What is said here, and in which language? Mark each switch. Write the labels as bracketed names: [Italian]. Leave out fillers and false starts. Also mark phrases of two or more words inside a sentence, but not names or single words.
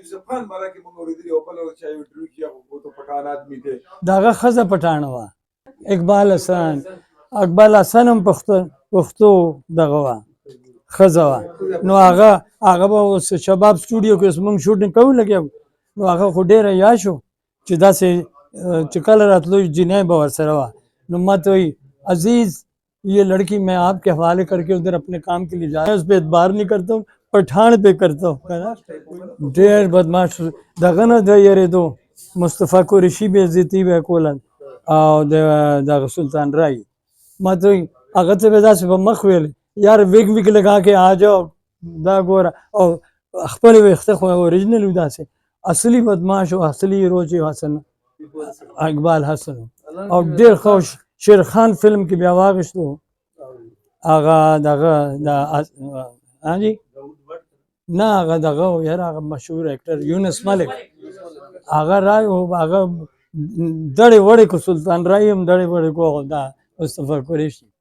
[Pashto] د هغه ښځه پټانه وه اقبال حسن هم پښتو دغه وه ښځه وه. نو هغه به اوس شباب سټوډیو کې اوس موږ شوټینګ کوو لګیا وو، نو هغه خو ډېر عیار شو چې داسې چې کله راتلو جینۍ به ورسره وه. نو ما ته وایي [Urdu] عزیز یہ لڑکی میں آپ کے حوالے کر کے ادھر اپنے کام کے لیے جا رہا ہوں، اس پہ اعتبار نہیں کرتا ہوں، پٹھان پہ کرتا ہوں. [Pashto] ډېر بدماش دغه نه د یېرېدو مصطفی قریشي بې عزتي به یې کوله او دغه سلطان رای. ما ته وایي هغه ته به یې داسې په مخ ویل یار [Urdu] ویګ ویګ لگا کے آ جاؤ [Pashto] دا ګوره، او خپل ویښته خو اوریجنل و داسې. اصلي بدماش او اصلي هیرو چې حسن اقبال حسن او ډېر ښه شیرخان فلم کې بیا واغېستو هغه دغه جی نه هغه دغه یاره هغه مشهور اکټر یونس ملک هغه رای هغه دړې وړې کو سلطان رای هم دړې وړې کو دا مصطفی قریشي.